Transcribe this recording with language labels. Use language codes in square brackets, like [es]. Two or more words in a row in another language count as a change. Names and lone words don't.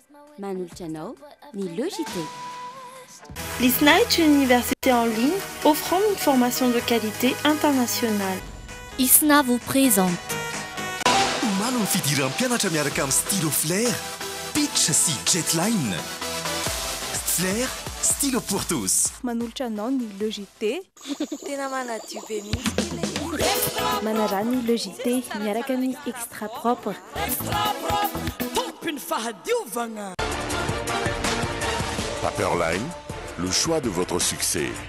[mg] manolotra anao ny Logité. [fr] L'ISNA est une université en ligne offrant une formation de qualité internationale. ISNA vous présente. [mg] Manao ny fidiram-pianatra miaraka amin'ny stylo Flair, Pitch sy Jetline. [fr] Flair, stylo pour tous. [mg] Manolotra anao ny Logité. Tena manadio be mihitsy. Manarà ny Logité miaraka amin'ny [fr] extra propre. [mg] Tompiny fahadiovagna. [fr] Paperline, le choix de votre succès.